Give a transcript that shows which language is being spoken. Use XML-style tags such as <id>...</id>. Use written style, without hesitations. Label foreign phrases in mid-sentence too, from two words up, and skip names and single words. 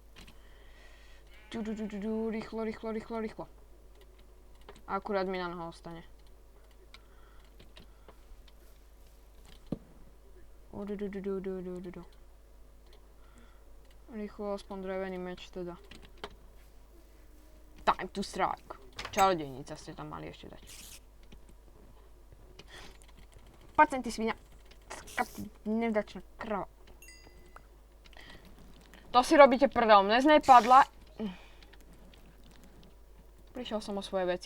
<sk>Rýchlo. Akurát mi na noho ostane. Rýchlo aspoň drevený meč teda.</sk> <en>Time to strike.</en> <sk>Čarodejnica ste tam mali ešte dať. Poď sem, ty svinia. Skap, ty nevďačná krava. To si robíte prdel. Mne z nej padla. Prišiel som o svoje veci.</sk>